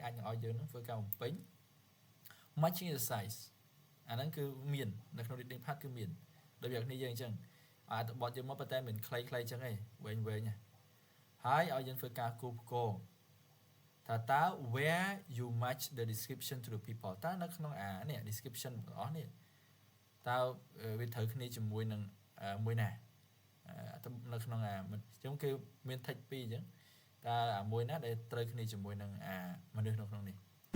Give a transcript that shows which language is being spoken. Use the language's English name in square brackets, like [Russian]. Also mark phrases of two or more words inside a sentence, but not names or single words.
[Khmer] អាចនឹងឲ្យយើងនឹងធ្វើការបំពេញ [English] matching exercise [Khmer] អាហ្នឹងគឺមាននៅក្នុង [English] reading part [Khmer] គឺ មានដូចយ៉ាងនេះយើងអញ្ចឹងអត្ថបទយើងមកប៉ុន្តែមិនខ្លីៗអញ្ចឹងទេវែងណាហើយឲ្យយើងធ្វើការគូផ្គងថាតើ [English] where you match the description to the people [Khmer] តើនៅក្នុងនេះ description ទាំងអស់នេះតើវាត្រូវគ្នាជាមួយនឹងមួយណានៅក្នុងអញ្ចឹងគឺមាន text 2អញ្ចឹងតើមួយណាដែលត្រូវគ្នាជាមួយនឹងមនុស្សនៅក្នុងនេះ